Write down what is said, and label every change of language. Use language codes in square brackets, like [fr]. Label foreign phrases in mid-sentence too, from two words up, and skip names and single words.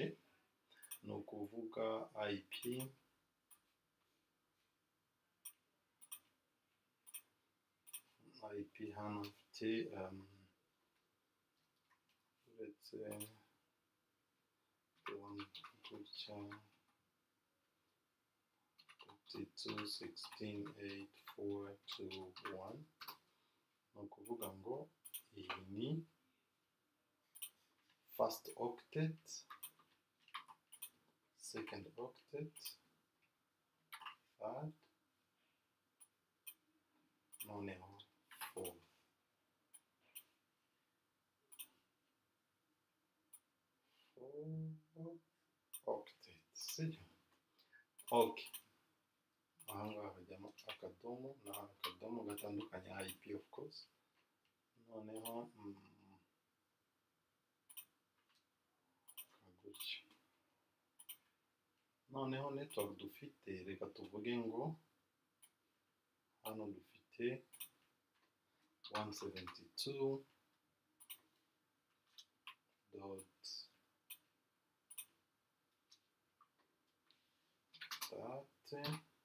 [rw] Ni ukuvuga IP hano mfite uretse gutya 32.16.8.4.2.1. ni ukuvuga ngo iyi ni [en] first octet, second octet, third, [rw] noneho fourth. Octet, sibyo? Okay. Ahangaha hajyamo akadomo na akadomo gatandukanye IP [en] of course. [rw] Noneho kagutya. Noneho network dufite, reka tuvuge ngo hano dufite 172.30.1